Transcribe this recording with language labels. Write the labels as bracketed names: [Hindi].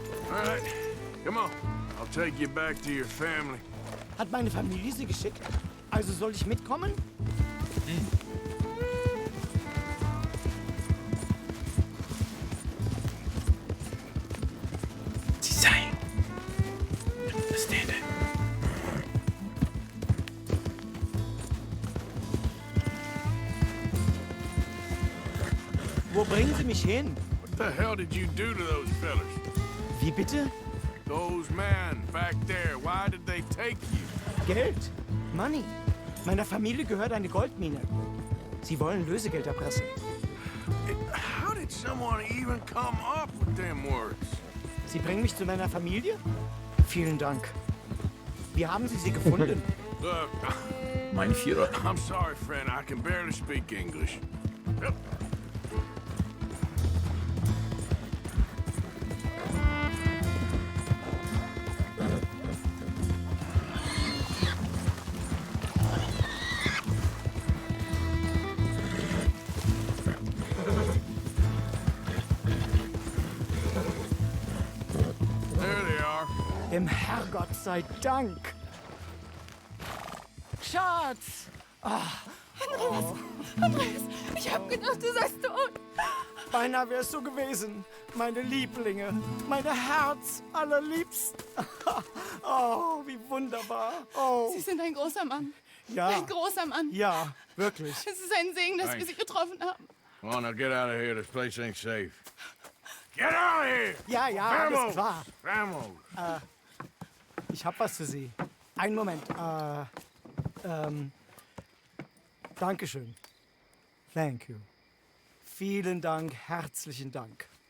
[English] All right, come on. I'll take you back to your family. [German] Hat meine Familie Sie geschickt? Also soll ich mitkommen? Sie sei. [English] Understand it. [German] Wo bringen Sie mich hin? [English] What the hell did you do to those fellas? [German] Wie bitte? [English] Those men back there, why did they take you? [German] Geld. [English] Money. [German] Meiner Familie gehört eine Goldmine. Sie wollen Lösegeld erpressen. [English] How did someone even come up with them words? [German] Sie bringen mich zu meiner Familie? Vielen Dank. Wie haben Sie sie gefunden? [English] Look, [German] Mein Führer. [English] I'm sorry, friend. I can barely speak English. Yep. There they are. [German] Dem Herrgott sei Dank. Schatz! Andreas, ich hab gedacht, du seist tot. Beinahe wärst du gewesen. Meine Lieblinge. Meine Herz allerliebsten. Oh, wie wunderbar. Oh, Sie sind ein großer Mann. ja. Ein großer Mann. Ja, wirklich. Es ist ein Segen, dass wir Sie getroffen haben. [English] Come on, now get out of here. This place ain't safe. Get out of here! [German] Ja, ja, alles [Spanish] Vamos! [German] klar. [Spanish] Vamos! [German] Ich hab was für Sie. Einen Moment. Dankeschön. [English] Thank you. [German] Vielen Dank, herzlichen Dank.